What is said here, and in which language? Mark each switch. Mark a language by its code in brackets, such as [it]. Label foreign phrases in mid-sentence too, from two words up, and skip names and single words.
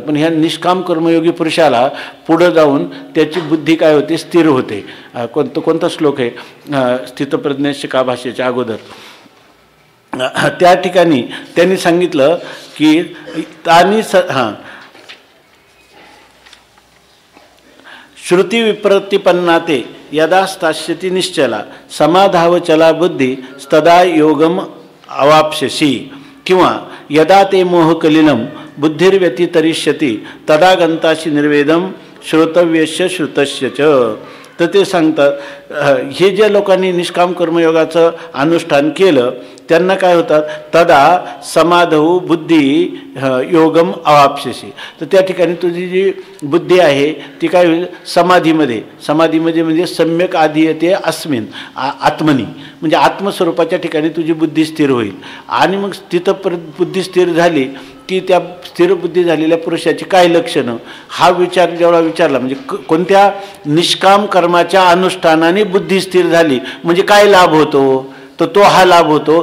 [mr] पण ह्या निष्काम कर्मयोगी पुरुषाला पुढं जाऊन त्याची बुद्धी काय होते, स्थिर होते. कोणता श्लोक आहे, स्थितप्रज्ञस्य का भाषेच्या अगोदर त्या ठिकाणी त्यांनी सांगितलं की [sa] श्रुती विप्रतिपन्नाते यदा स्थास्यति निश्चला समाधावचला बुद्धी तदा योगम अवाप्स्यसि किंवा यदा ते मोहकलिलं बुद्धिर्व्यतितरिष्यति तदा गंताशी निर्वेदम श्रोतव्यस्य श्रुतस्य च. [mr] तर ते सांगतात हे ज्या लोकांनी निष्काम कर्मयोगाचं अनुष्ठान केलं त्यांना काय होतात, [sa] तदा समाधौ बुद्धी योगम अवाप्स्यसि. [mr] तर त्या ठिकाणी तुझी जी बुद्धी आहे ती काय होईल, समाधीमध्ये म्हणजे [sa] सम्यक आधीयते अस्मिन आत्मनी, [mr] म्हणजे आत्मस्वरूपाच्या ठिकाणी तुझी बुद्धी स्थिर होईल. आणि मग तिथं बुद्धी स्थिर झाली की त्या स्थिर बुद्धी झालेल्या पुरुषाची काय लक्षणं हा विचार जेवढा विचारला, म्हणजे कोणत्या निष्काम कर्माच्या अनुष्ठानाने बुद्धी स्थिर झाली म्हणजे काय लाभ होतो, तर तो हा लाभ होतो.